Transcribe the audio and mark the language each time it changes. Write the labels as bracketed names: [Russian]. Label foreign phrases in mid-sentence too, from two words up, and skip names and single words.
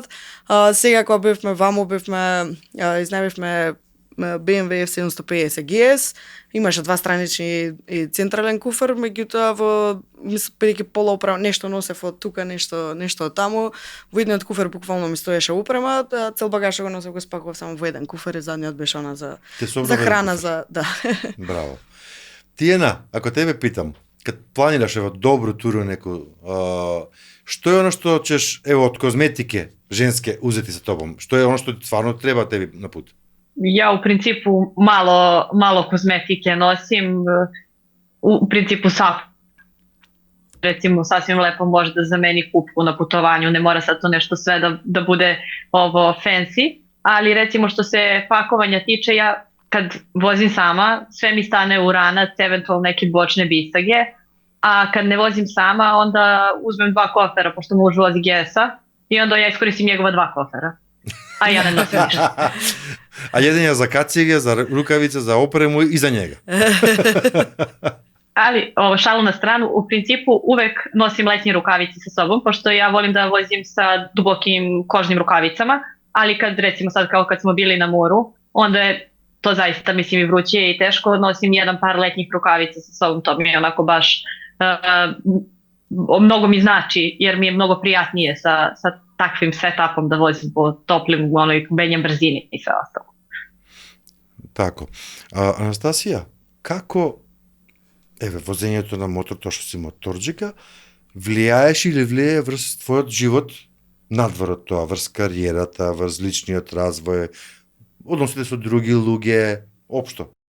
[Macedonian] Сега кога бевме ваму, изнајбевме BMW F750 GS, имаше два странични и централен куфер, меѓутоа бидејќи пола опрема, нешто носев од тука, нешто од таму, во едниот куфер буквално ми стоеше опрема, цел багаж го носев, го спакував само во еден куфер и задниот беше она за храна, да. Браво. [Serbian] Тијана, ако тебе питам, кад планираш во добро туру неко, што е оно што ćeš од козметике женске узети со тобом? Што е оно што стварно треба теби на пут? Ja u principu malo kozmetike nosim, u principu recimo sasvim lepo može da zameni kupku na putovanju, ne mora sad to nešto sve da bude ovo fancy, ali recimo što se pakovanja tiče, ja kad vozim sama, sve mi stane u ranac, eventualno neke bočne bisage, a kad ne vozim sama, onda uzmem 2 kofera, pošto muž vozi GS-a, i onda ja iskoristim njegova 2 kofera. A ja ne nosim ništa. А еден за кациге, за рукавица, за опрему и за njega. Ali, šalu na stranu, u principu uvek nosim letnje rukavice sa sobom, pošto ja volim da vozim sa dubokim kožnim rukavicama, ali kad recimo sad kao kad smo bili na moru, onda je to zaista mislim i vruće i teško, nosim jedan par letnjih rukavica sa sobom, to mi je onako baš mnogo mi znači, jer mi je mnogo prijatnije sa takvim setupom da vozim po toplim, menjam brzini i sve ostalo. Тако. [Macedonian] Анастасија, како возењето на мотор, тоа што си моторџика, влијаеш или влијае врз твојот живот надвор од тоа, врз кариерата, врз личниот развој, односите со други луѓе, општо?